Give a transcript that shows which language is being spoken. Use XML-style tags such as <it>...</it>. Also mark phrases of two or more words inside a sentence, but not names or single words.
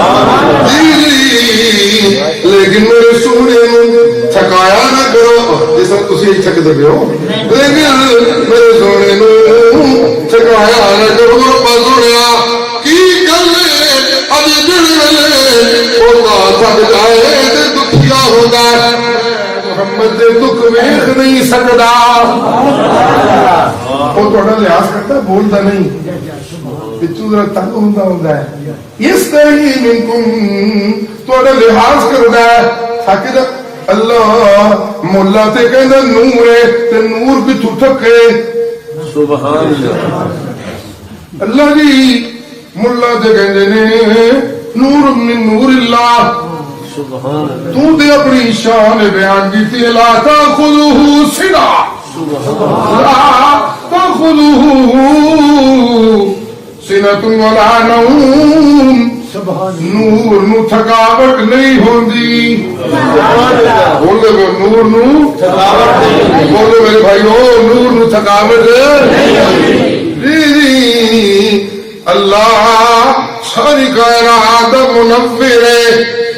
<pa>جی لیکن میرے سونے نو تھکایا نہ کرو جس طرح تسی تھک دے ہو لیکن میرے سونے نو تھکایا نہ کرو. ربا سنیا کی گل اج دن ویلے ہوتا تھک جائے تے دکھیا ہوتا ہے محمد دے دکھ ویکھ نہیں سکدا. وہ تھوڑا لحاظ کرتا بولتا نہیں پچھو ذرا تنگ ہوندا ہے. اس طرح منکم تھوڑا لحاظ کردا ہے تاکہ اللہ مولا تے کہندا نور ہے تے نور پچھو تھکے.</pa> <ar>سبحان اللہ.</ar> <pa>اللہ جی مولا تے کہندے نے</pa> <ar>نور من نور اللہ.</ar> <pa>تو دے اپنی شان بیان کی تھی</pa> <ar>لا تاخذہ سنا لا تاخذہ سنۃ ولا نوم.</ar> <pa>نور نو تھکاوٹ نہیں ہوندی. بولے گو نور نو تھکاوٹ نہیں. بولے میرے بھائیو نور نو تھکاوٹ نہیں. اللہ ساری کائنات منور ہے.</pa>